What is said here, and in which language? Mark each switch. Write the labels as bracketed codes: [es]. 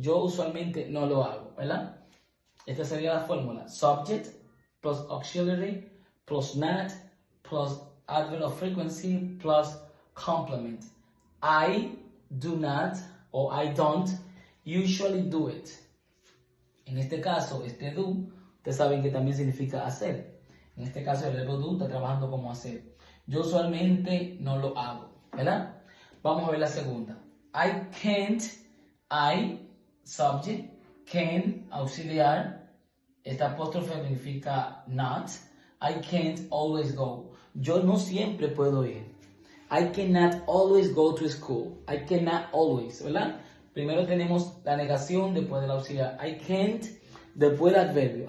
[es] Yo usualmente no lo hago, ¿verdad? Esta sería la fórmula. [en] Subject plus auxiliary plus not plus adverb of frequency plus complement. I do not o I don't usually do it. [es] En este caso, este do, ustedes saben que también significa hacer. En este caso, el verbo do está trabajando como hacer. Yo usualmente no lo hago, ¿verdad? Vamos a ver la segunda. [en] I can't, I, subject, can, auxiliar. [es] Esta apóstrofe significa [en] not. I can't always go. [es] Yo no siempre puedo ir. [en] I cannot always go to school. I cannot always, ¿verdad? [es] Primero tenemos la negación después del auxiliar. [en] I can't, [es] después el adverbio.